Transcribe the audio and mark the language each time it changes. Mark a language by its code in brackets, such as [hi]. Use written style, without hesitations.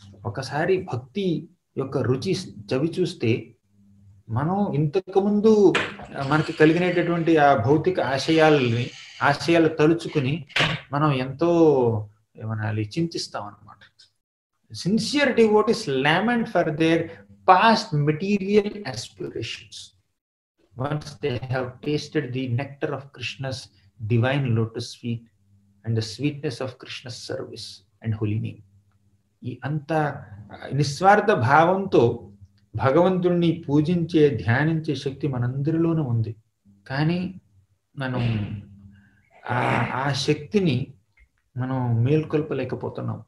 [te] ఒకసారి భక్తి యొక్క రుచి చవి చూస్తే మనం ఇంతకుముందు మనకి కలిగినటువంటి ఆ భౌతిక ఆశయాలు తలుచుకుని మనం ఎంతో ఏమనాలి చింతిస్తాం అన్నమాట. [en] Sincere devotees lament for their past material aspirations once they have tasted the nectar of Krishna's divine lotus feet and the sweetness of Krishna's service and holy name. [te] ఈ అంత నిస్వార్థ భావంతో భగవంతుడిని పూజించే ధ్యానించే శక్తి మనందరిలోనూ ఉంది. కానీ మనం ఆ శక్తిని మనం మేల్కొల్పలేకపోతున్నాం.